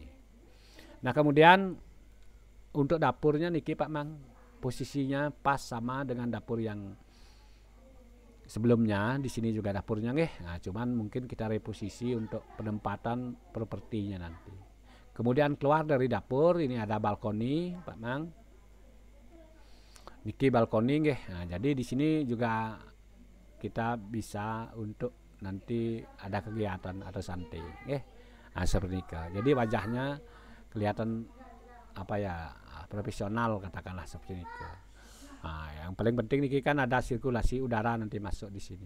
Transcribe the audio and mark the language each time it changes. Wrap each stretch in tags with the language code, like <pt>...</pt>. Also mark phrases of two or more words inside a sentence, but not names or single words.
<id>Nah kemudian untuk dapurnya niki Pak Mang posisinya pas sama dengan dapur yang sebelumnya. Di sini juga dapurnya Nah, cuman mungkin kita reposisi untuk penempatan propertinya nanti. Kemudian keluar dari dapur ini ada balkoni Pak Mang. Niki balkoni Nah, jadi di sini juga kita bisa untuk nanti ada kegiatan atau santai. Nah, seperti itu. Jadi wajahnya kelihatan apa ya, profesional katakanlah seperti itu. Nah, yang paling penting nih kan ada sirkulasi udara nanti masuk di sini.</id>